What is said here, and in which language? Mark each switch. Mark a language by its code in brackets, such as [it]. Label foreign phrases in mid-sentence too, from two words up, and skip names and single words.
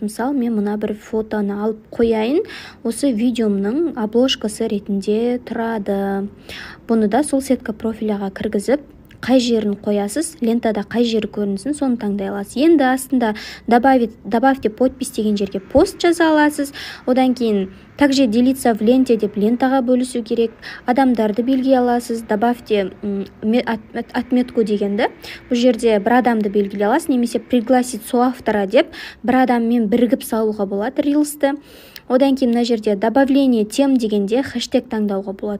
[kk] Мысалы, мен мына бір фотоны алып қояйын, осы видеомның обложкасы ретінде тұрады. Бұны да сол сетка профиляға кіргізіп, қай жерін қоясыз, лентада қай жері көрінсін, соны таңдай аласыз. Енді астында [ru] добавьте подпись [kk] деген жерге пост жаза аласыз. Одан кейін [ru] также делиться в ленте [kk] деп лентаға бөлісу керек. Адамдарды белгілей аласыз. [ru] Добавьте отметку [kk] дегенді. Бұл жерде бір адамды белгілей аласыз, немесе [ru] пригласить соавтора [kk] деп бір адаммен бірігіп салуға болады Reels'ті. Одан кейін мына жерде [ru] добавление тем [kk] дегенде хэштег таңдауға болады.